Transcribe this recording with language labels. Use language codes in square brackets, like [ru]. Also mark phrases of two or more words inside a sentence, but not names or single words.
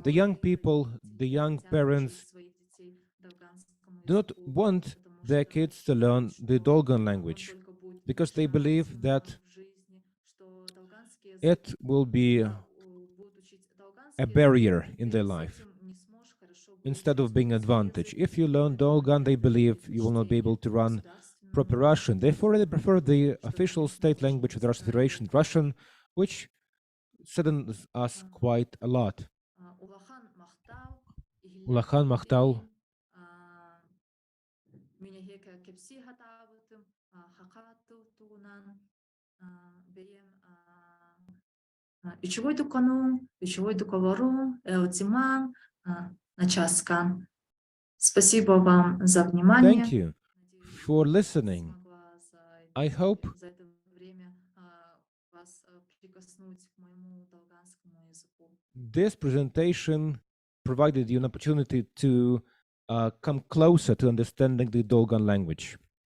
[en] The young people, the young parents do not want their kids to learn the Dolgan language because they believe that it will be a barrier in their life instead of being an advantage. If you learn Dolgan, they believe you will not be able to run proper Russian. Therefore, they prefer the official state language of the Russian Federation, Russian, which saddens us quite a lot. [dlg] Улахан мақтау. Ичевой дукану, ичевой дуковару, элтиман, начаскан. [ru] Спасибо вам за внимание. [en] Thank you for listening. I hope this presentation provided you an opportunity to come closer to understanding the Dolgan language.